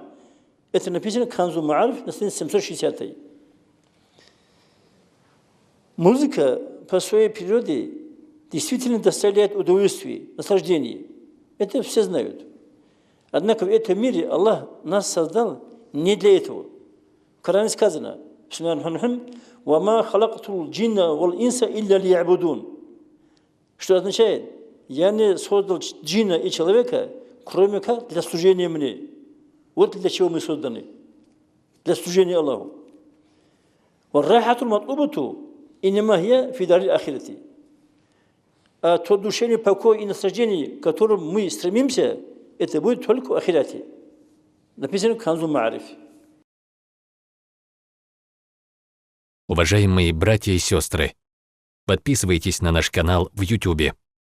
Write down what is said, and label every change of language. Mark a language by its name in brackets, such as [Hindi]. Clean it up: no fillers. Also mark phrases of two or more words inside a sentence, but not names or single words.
[Russian] Это написано в Канзу Маариф на странице 760. Музыка по своей природе действительно доставляет удовольствие, наслаждение. Это все знают. Однако в этом мире Аллах нас создал не для этого. В Коране сказано: [Arabic] «وما خلقت الجن والإنس إلا ليعبدون». [Russian] Что означает: я не создал джинна и человека, кроме как для служения мне. Вот для чего мы созданы. Для служения Аллаху. [Arabic] «والراحة المطلوبة إنما هي في دار الآخرة». [Russian] А то душевное покой и наслаждение, к которому мы стремимся, это будет только в ахирате. Написано в Канзу Маариф. Уважаемые братья и сестры, подписывайтесь на наш канал в YouTube.